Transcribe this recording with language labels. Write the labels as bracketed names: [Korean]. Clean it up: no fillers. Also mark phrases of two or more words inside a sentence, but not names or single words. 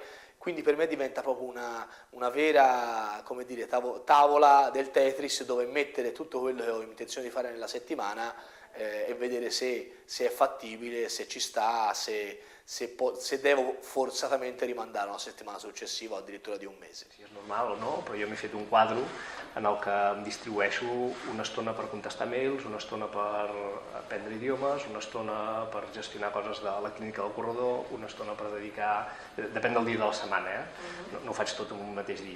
[Italian] Quindi per me diventa proprio una vera, come dire, tavola del Tetris dove mettere tutto quello che ho intenzione di fare nella settimana e vedere se è fattibile, se ci sta, se devo forzatamente rimandare una settimana successiva o addirittura di un mese. [Catalan] Si és normal o no, però jo m'he fet un quadre en el que em distribueixo una estona per contestar mails, una estona per aprendre idiomes, una estona per gestionar coses de la clínica del corredor, una estona per dedicar... Depèn del dia de la setmana, no ho faig tot en un mateix dia.